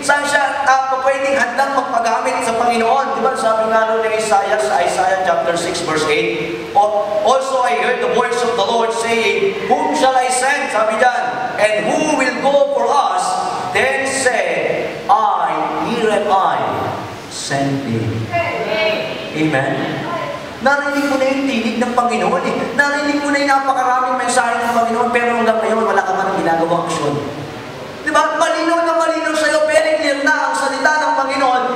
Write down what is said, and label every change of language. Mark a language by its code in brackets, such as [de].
[tl] Saan siya pwedeng handang magpagamit sa Panginoon? Di ba? Sabi nga nun ng Isaiah sa Isaiah chapter 6 verse 8. [en] Also I heard the voice of the Lord saying, whom shall I send? [tl] Sabi dyan. [en] And who will go for us? Then said, here am I, send me. [tl] Amen? Narinig mo na yung tinig ng Panginoon eh. Narinig mo na yung napakaraming mensahe ng Panginoon, pero hanggang ngayon wala ka man ang ginagawang aksyon. Diba? Malinaw na malinaw sa'yo, [en] very clear [tl] na ang salita ng Panginoon.